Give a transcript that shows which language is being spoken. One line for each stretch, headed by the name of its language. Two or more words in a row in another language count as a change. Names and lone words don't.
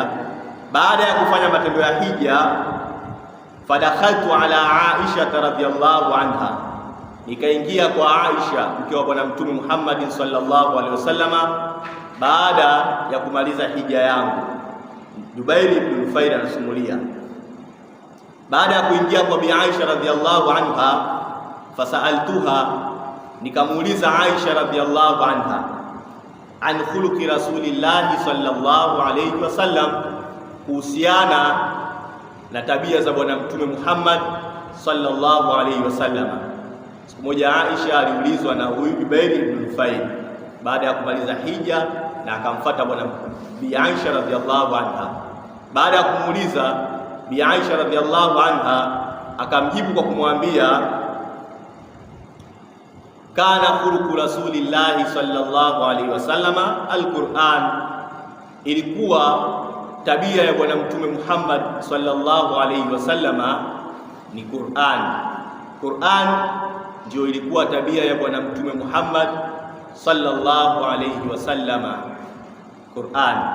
Swahili: Baada ya kufanya matendo ya hija,
Arabic: فدخلت على عائشة رضي الله عنها,
Swahili: nikaingia kwa Aisha mke wa Bwana Mtume Muhammad
Arabic: صلى الله عليه وسلم
Swahili: baada ya kumaliza hija yangu. Jubair ibn Nufayl anasimulia, baada ya kuingia kwa Bi Aisha
Arabic: رضي الله عنها، فسألتها,
Swahili: nikamuuliza Aisha
Arabic: رضي الله عنها عن خلق رسول الله صلى الله عليه وسلم,
Swahili: kuhusiana na tabia za Bwana Mtume Muhammad
Arabic: صلى الله عليه وسلم.
Swahili: Siku moja Aisha aliulizwa na huyu Jubair ibn Nufayl baada ya kumaliza hija, na akamfuata Bwana Bi Aisha
Arabic: رضي الله عنها.
Swahili: Baada ya kumuuliza, Bi Aisha
Arabic: رضي الله عنها
Swahili: akamjibu kwa kumwambia,
Arabic: كان خلق رسول الله صلى الله عليه وسلم القرآن,
Swahili: ilikuwa tabia ya bwana mtume Muhammad
Arabic: صلى الله عليه وسلم
Swahili: ni Qur'an. Qur'an ndio ilikuwa tabia ya bwana mtume Muhammad
Arabic: صلى الله عليه وسلم,
Swahili: Qur'an.